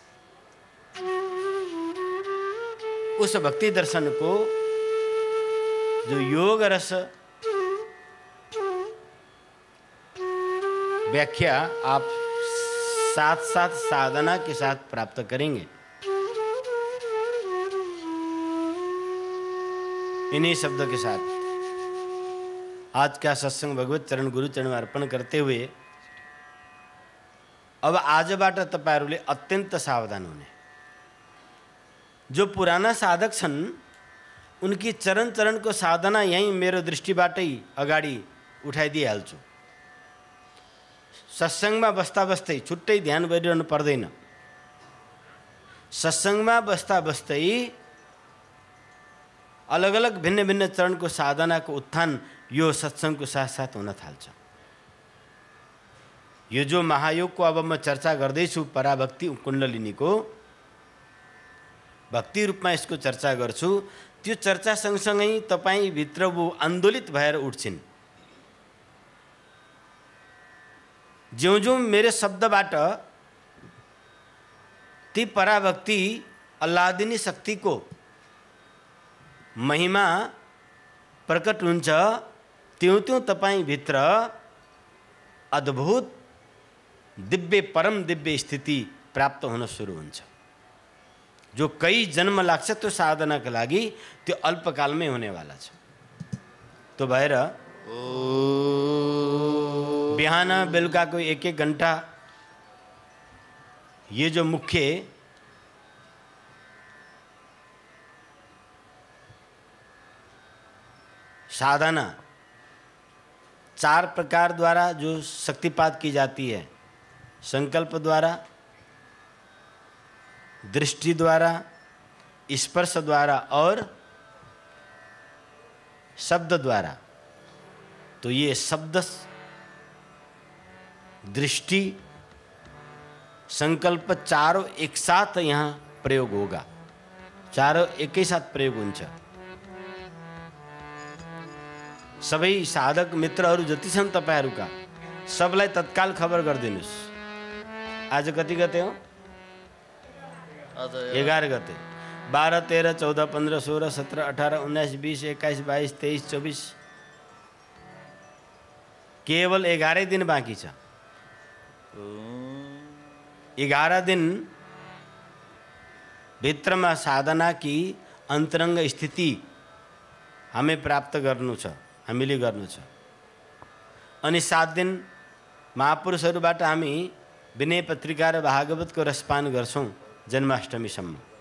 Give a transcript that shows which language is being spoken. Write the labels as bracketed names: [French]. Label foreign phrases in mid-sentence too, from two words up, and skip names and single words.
[Hindi] उस भक्ति दर्शन को जो योग रस व्याख्या आप साथ साथ साधना के साथ प्राप्त करेंगे। इन्हीं शब्दों के साथ आज का सत्संग भगवत चरण गुरु चरण में अर्पण करते हुए अब [Nepali] आजबाट तपाईहरुले [Hindi] अत्यंत सावधान होने। [Nepali] जो पुराना साधक छन् [Hindi] उनकी चरण चरण को [Nepali] साधना यहीं मेरो दृष्टिबाटै अगाडि उठाइदिइहाल्छु। सत्संगमा बस्दा बस्दै छुट्टै ध्यान गरिरहनु पर्दैन। सत्संगमा बस्दा बस्दै अलग अलग भिन्न भिन्न चरण को साधना को उत्थान यो सत्संग को साथ साथ हुन थाल्छ। यो जो महायोग को अब म चर्चा गर्दैछु पराभक्ति कुण्डलिनी को भक्ति रूपमा इसको चर्चा गर्छु। त्यो चर्चा सँगसँगै तपाईँ भित्र वो आन्दोलित भएर उठ्छिन्। [Hindi] ज्यों ज्यों मेरे [Nepali] शब्दबाट ती पराभक्ति अल्लादिनी शक्तिको महिमा प्रकट हुन्छ, [Hindi] त्यों त्यों [Nepali] तपाईँ भित्र अद्भुत दिव्य परम दिव्य स्थिति प्राप्त हुन सुरु हुन्छ। जो कई जन्म लाग्छ त्यो साधनाका लागि त्यो अल्पकालमै हुनेवाला छ। तो भएर बिहान बेलुकाको एक एक घन्टा [Hindi] ये जो मुख्य साधना 4 प्रकार द्वारा जो शक्तिपात की जाती है, संकल्प द्वारा, दृष्टि द्वारा, स्पर्श द्वारा और शब्द द्वारा। तो ये शब्द, दृष्टि, संकल्प चारों एक साथ यहाँ प्रयोग होगा। [Nepali] चारों एक ही साथ प्रयोग हुन्छ। सबै साधक मित्रहरू जति छन् तपाईहरुका सबलाई तत्काल खबर गरिदिनुस्। आज कति गते हो? 11 गते। 12, 13, 14, 15, 16, 17, 18, 19, 20, 21, 22, 23, 24 केवल 11 दिन बाँकी छ। 11 दिन भित्रमा साधना [Hindi] की अन्तरङ्ग स्थिति हमें [Nepali] प्राप्त गर्नु छ, हामीले गर्नु छ। अनि 7 दिन महापुरुषहरूबाट हामी विनय पत्रिका र भागवतको रसपान गर्छौं जन्माष्टमीसम्म।